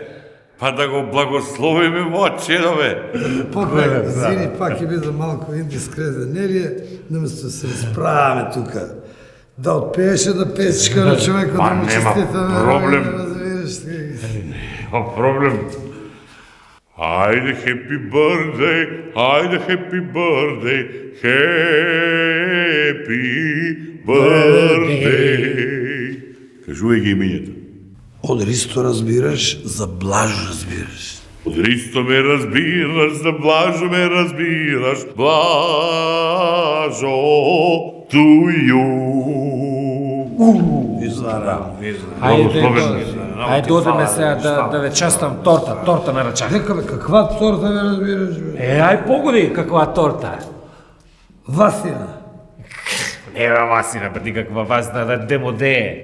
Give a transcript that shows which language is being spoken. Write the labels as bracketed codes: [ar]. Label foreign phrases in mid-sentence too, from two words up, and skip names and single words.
[mk] Па да го благословиме во чедове. Попе, извини, пак ќе бидам малку индискретен, нели е? Наместо да се расправаме тука. Да отпееше да песичка на човекот, да му нема честитаме. проблем. Разбираш ти. Нема проблем. Ајде, [en] happy birthday, ајде, happy birthday, happy birthday. [mk] Кажувај ги имињата. Од Ристо разбираш, за Блажо разбираш. Од Ристо ме разбираш, за Блажо ме разбираш, Блажо, [en] to you. [mk] Ајде одеме сега да ве частам торта на рачак. Дека бе, каква торта ме разбираш, бе? Ај погоди каква торта. Васина. Не бе Васина, бе никаква Васина, да демоде.